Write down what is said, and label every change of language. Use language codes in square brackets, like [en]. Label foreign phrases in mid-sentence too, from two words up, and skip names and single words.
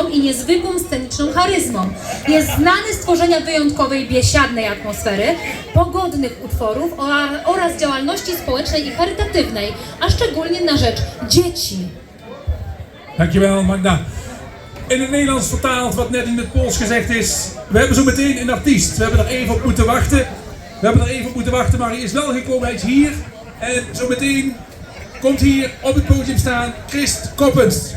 [pl] niezwykłą sceniczną charyzmą. Jest znany z tworzenia wyjątkowej, biesiadnej atmosfery, pogodnych utworów oraz działalności społecznej i charytatywnej, a szczególnie na rzecz dzieci. [nl] Dankjewel, Magda. In het Nederlands vertaald wat net in het Pools gezegd is. We hebben zo meteen een artiest. We hebben er even op moeten wachten. Maar hij is wel gekomen, hij is hier. En zo meteen komt hier op het podium staan Christ Koppens.